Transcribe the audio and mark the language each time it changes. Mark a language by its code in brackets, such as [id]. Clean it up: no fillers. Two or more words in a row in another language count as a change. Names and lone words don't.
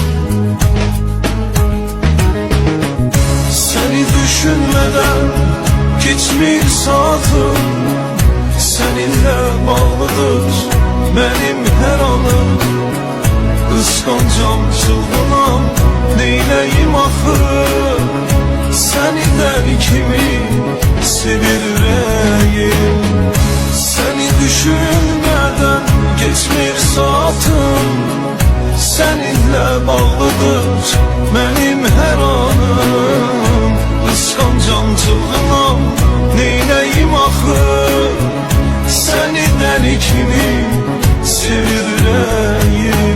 [az] Səni düşünmədən geçmir saatım, [tr] seninle bağlıdır benim her anım. [az] Kıskancam, çılgınam, neyleyim axı, seninden kimi sevir ürəyim. Seni düşünmeden geçmir saatım, [tr] seninle bağlıdır benim her anım. [az] Kıskancam, çılgınam, neyleyim axı, seninden kimi sevir ürəyim.